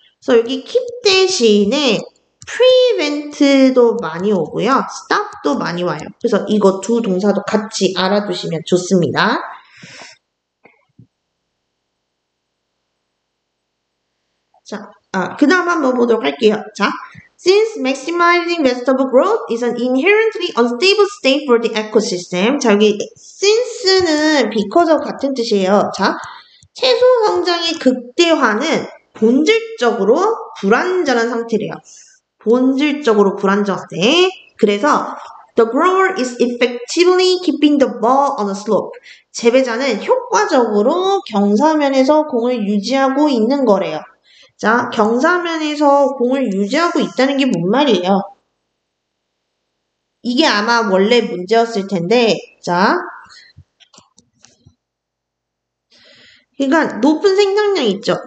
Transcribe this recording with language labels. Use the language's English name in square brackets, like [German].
[Korean] 그래서 여기 keep 대신에 prevent도 많이 오고요. stop도 많이 와요. 그래서 이거 두 동사도 같이 알아두시면 좋습니다. 자, 그 다음 한번 보도록 할게요. [English] 자, since maximizing vegetable growth is an inherently unstable state for the ecosystem. [Korean] 자, 여기 since는 because of 같은 뜻이에요. 자, 채소 성장의 극대화는 본질적으로 불안전한 상태래요. 본질적으로 불안정하대. [English] 그래서 the grower is effectively keeping the ball on the slope. [Korean] 재배자는 효과적으로 경사면에서 공을 유지하고 있는 거래요. 자, 경사면에서 공을 유지하고 있다는 게 뭔 말이에요? 이게 아마 원래 문제였을 텐데, 자, 그러니까 높은 생산량 있죠.